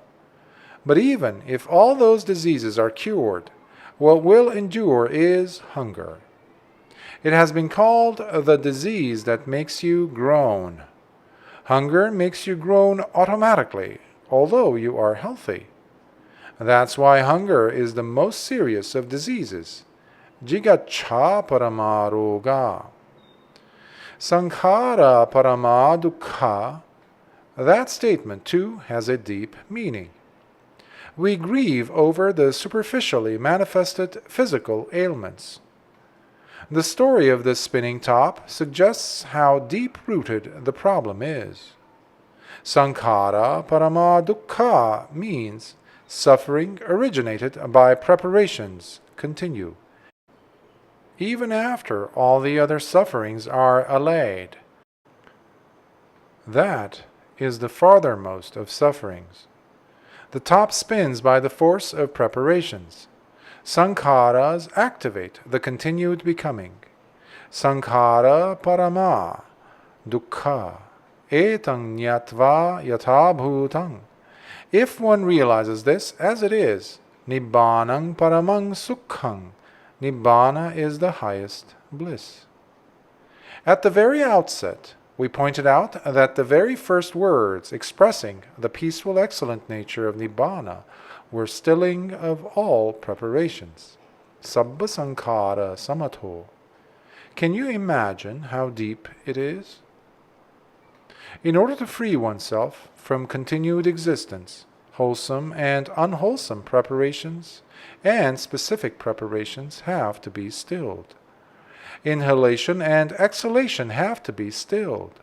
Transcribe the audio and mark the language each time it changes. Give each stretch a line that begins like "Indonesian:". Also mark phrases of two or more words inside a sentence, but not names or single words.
English: But even if all those diseases are cured, what will endure is hunger. It has been called the disease that makes you groan. Hunger makes you groan automatically, although you are healthy. That's why hunger is the most serious of diseases.
Pali: Jigacha paramaroga. Sankhara parama dukkha.
English: That statement too has a deep meaning. We grieve over the superficially manifested physical ailments. The story of this spinning top suggests how deep-rooted the problem is.
Pali: Sankhara parama dukkha
English: means suffering originated by preparations continue, even after all the other sufferings are allayed. That is the farthermost of sufferings. The top spins by the force of preparations. Sankharas activate the continued becoming.
Pali: Sankhara parama dukkha etang nyatva yatabhutang.
English: If one realizes this as it is,
Pali: Nibbānaṃ paramang sukhang.
English: Nibbāna is the highest bliss. At the very outset, we pointed out that the very first words expressing the peaceful, excellent nature of Nibbāna were stilling of all preparations.
Pali: Sabba sankhara samatho.
English: Can you imagine how deep it is? In order to free oneself from continued existence, wholesome and unwholesome preparations and specific preparations have to be stilled. Inhalation and exhalation have to be stilled.